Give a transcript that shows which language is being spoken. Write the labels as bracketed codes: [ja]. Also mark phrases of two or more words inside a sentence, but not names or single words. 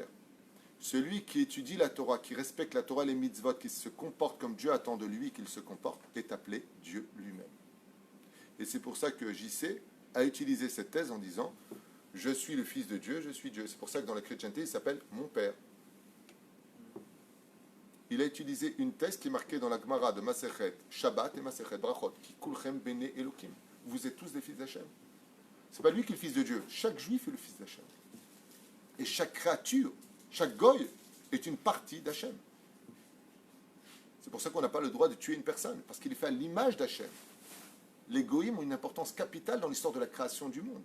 [fr] Celui qui étudie la Torah, qui respecte la Torah, les mitzvot, qui se comporte comme Dieu attend de lui qu'il se comporte, est appelé Dieu lui-même. Et c'est pour ça que JC a utilisé cette thèse en disant « Je suis le fils de Dieu, je suis Dieu ». C'est pour ça que dans la chrétienté, il s'appelle « Mon Père ». Il a utilisé une thèse qui est marquée dans la Gemara de Masechet Shabbat et Masechet Brachot, qui [he] כולכם בני אלוקים. [fr] Vous êtes tous des fils d'Hachem. C'est pas lui qui est le fils de Dieu. Chaque juif est le fils d'Hachem. Et chaque créature, chaque goy est une partie d'Hachem. C'est pour ça qu'on n'a pas le droit de tuer une personne, parce qu'il est fait à l'image d'Hachem. Les goïms ont une importance capitale dans l'histoire de la création du monde.